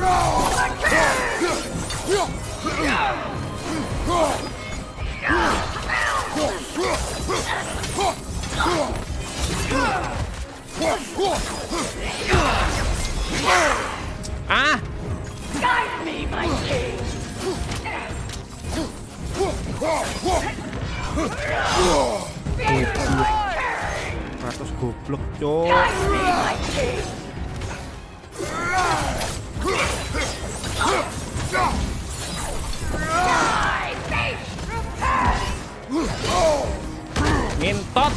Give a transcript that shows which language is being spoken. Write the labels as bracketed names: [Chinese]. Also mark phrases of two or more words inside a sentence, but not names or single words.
[English] Ah, Guide me, my king! [Javanese] ratus goblok, cok. [English] Guide me, my king! [Indonesian] Ngintot.